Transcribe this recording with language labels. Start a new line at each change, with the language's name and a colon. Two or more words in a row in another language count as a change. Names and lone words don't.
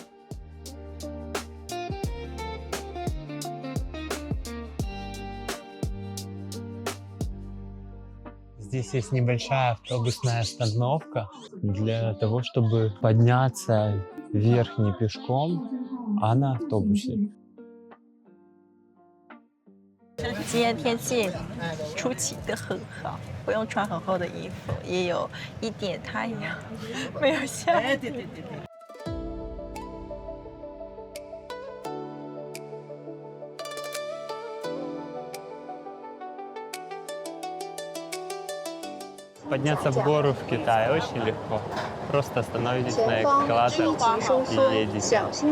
Russian: Здесь есть небольшая автобусная остановка для того, чтобы подняться вверх не пешком, а на автобусе.
Chinese: 今天天气出奇的很好，不用穿很厚的衣服，也有一点太阳，没有下雨。对。
Russian: Подняться в гору в Китае очень легко. Просто остановитесь на эскалатор и едете.